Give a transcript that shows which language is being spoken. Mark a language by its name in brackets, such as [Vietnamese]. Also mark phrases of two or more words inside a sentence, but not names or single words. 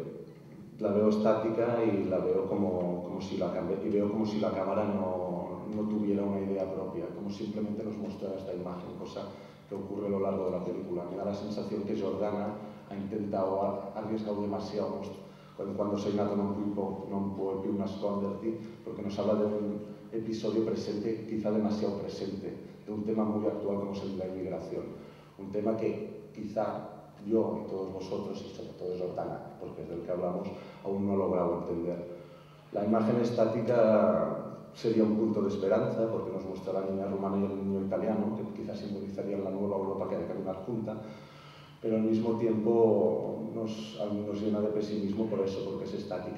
[Spanish] La veo estática y la veo como si la cámara no tuviera una idea propia, como simplemente nos mostrara esta imagen, cosa que ocurre a lo largo de la película. Me da la sensación que Jordana ha arriesgado demasiado cuando Seinato non può più nasconderti, porque nos habla de un episodio presente, quizá demasiado presente, de un tema muy actual como es el de la inmigración. Un tema que quizá yo y todos vosotros, y sobre todo Jordana, porque es del que hablamos, aún no he logrado entender. La imagen estática sería un punto de esperanza, porque nos muestra la niña rumana y el niño italiano, que quizás simbolizarían la nueva Europa que ha de caminar junta, pero al mismo tiempo nos llena de pesimismo por eso, porque es estática.